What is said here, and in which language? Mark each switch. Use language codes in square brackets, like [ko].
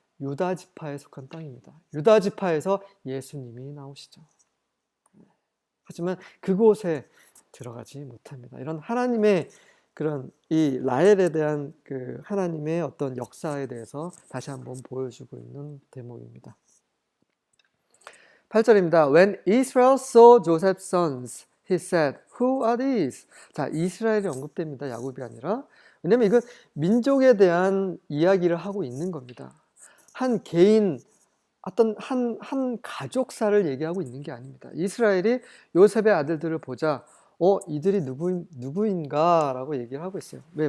[ko] 유다 지파에 속한 땅입니다. 유다 지파에서 예수님이 나오시죠. 하지만 그곳에 들어가지 못합니다. 이런 하나님의 그런 이 라헬에 대한 그 하나님의 어떤 역사에 대해서 다시 한번 보여주고 있는 대목입니다. 8절입니다. [en] When Israel saw Joseph's sons, he said, Who are these? [ko] 자, 이스라엘이 언급됩니다. 야곱이 아니라. 왜냐면 이건 민족에 대한 이야기를 하고 있는 겁니다. 한 개인, 어떤 한 가족사를 얘기하고 있는 게 아닙니다. 이스라엘이 요셉의 아들들을 보자, 이들이 누구인가? 라고 얘기를 하고 있어요. 왜?